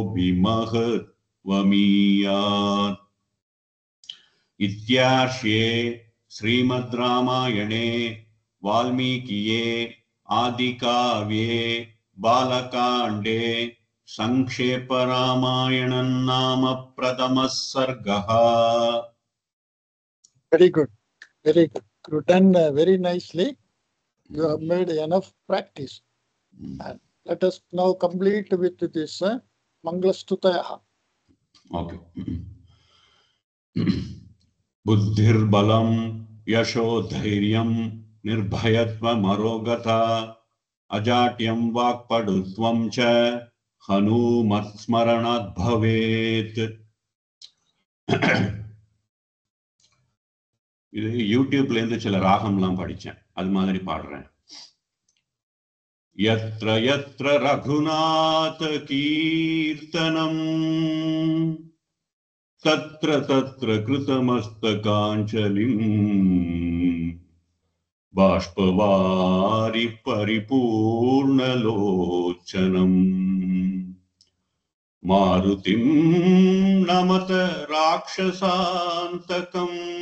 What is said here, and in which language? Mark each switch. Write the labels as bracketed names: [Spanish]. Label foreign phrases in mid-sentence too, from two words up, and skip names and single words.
[Sanskrit] महत्वमीयात् इत्यार्षे श्रीमद् रामायणे वाल्मीकिये आदिकाव्ये बालकाण्डे संक्षेपरामायणं नाम प्रथमः सर्गः. [English] Very good. Very good. You done very nicely. You have made enough practice. And let us now complete with this Mangalastutaya. Okay. [Sanskrit] बुद्धिर्बलं यशो धैर्यं निर्भयत्वमरोगता अजाट्यं वाक्पटुत्वं च हनूमत्स्मरणात् भवेत्. [Tamil] இது யூடியூப்ல இருந்து சில ராகம்லாம் படிச்சேன், அது மாதிரி பாடுறேன். [Sanskrit] यत्र यत्र रघुनाथ कीर्तनम् तत्र तत्र कृतमस्तकाञ्जलिम् बाष्पवारि परिपूर्णलोचनम् मारुतिं नमत राक्षसान्तकम्.